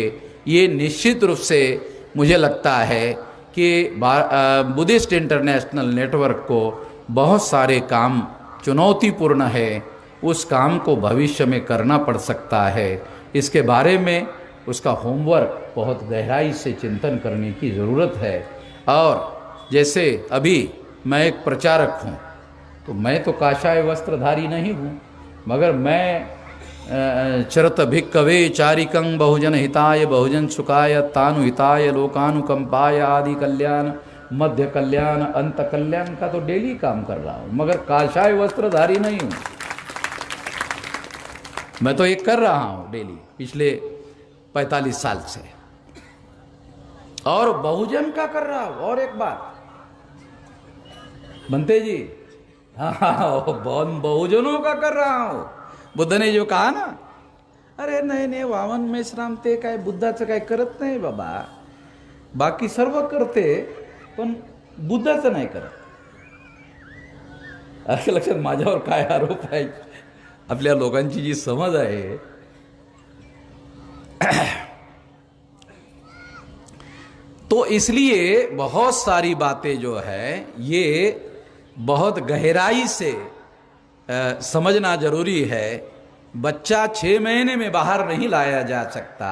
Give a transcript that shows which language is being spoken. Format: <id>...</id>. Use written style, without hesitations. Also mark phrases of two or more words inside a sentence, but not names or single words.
<hi>ये निश्चित रूप से मुझे लगता है कि बुद्धिस्ट इंटरनेशनल नेटवर्क को बहुत सारे काम चुनौतीपूर्ण है, उस काम को भविष्य में करना पड़ सकता है। इसके बारे में उसका होमवर्क बहुत गहराई से चिंतन करने की ज़रूरत है। और जैसे अभी मैं एक प्रचारक हूँ, तो मैं तो काषाय वस्त्रधारी नहीं हूँ, मगर मैं</hi> <pi>चरत भिक्कवे चारिकं बहुजन हिताय बहुजन सुखाय तानु हिताय लोकानुकंपाय आदि कल्याण मध्य कल्याण अंत कल्याण</pi> <hi>का तो डेली काम कर रहा हूँ, मगर काषाय वस्त्रधारी नहीं हूँ। मैं तो एक कर रहा हूं डेली पिछले 45 साल से, और बहुजन का कर रहा हूं। और एक बात बनते जी, हाँ बहुजनों का कर रहा हूं। बुद्ध ने जो कहा ना,</hi> <mr>अरे नाही वामन मेश्राम ते काय बुद्धाचं काय करत नाही बाबा, बाकी सर्व करते पण बुद्धाचं नाही करत. असं लक्षात माझ्यावर काय आरोप आहे, आपल्या लोकांची जी समज आहे.</mr> <hi>तो इसलिए बहुत सारी बातें जो है ये बहुत गहराई से समझना जरूरी है. बच्चा 6 महीने में बाहर नहीं लाया जा सकता.</hi>